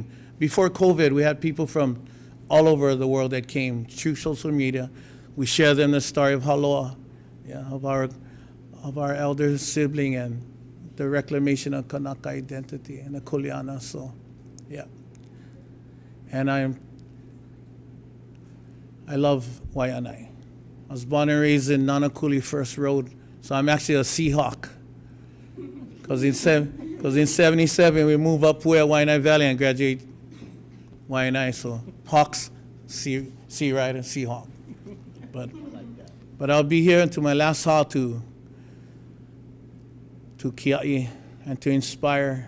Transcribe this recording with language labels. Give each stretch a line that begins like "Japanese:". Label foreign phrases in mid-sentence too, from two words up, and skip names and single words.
English: Before COVID, we had people from all over the world that came through social media. We share them the story of Haloa, of our elder sibling and the reclamation of Kanaka identity and the Kuleana. So, and I love Wai anae. I was born and raised in Nanakuli First Road, so I'm actually a Seahawk. Because in 77 we moved up to Wai anae Valley and graduate Wai anae, so Hawks, Sea Rider, Seahawk. But I'll be here until my last haul to kia'i and to inspire.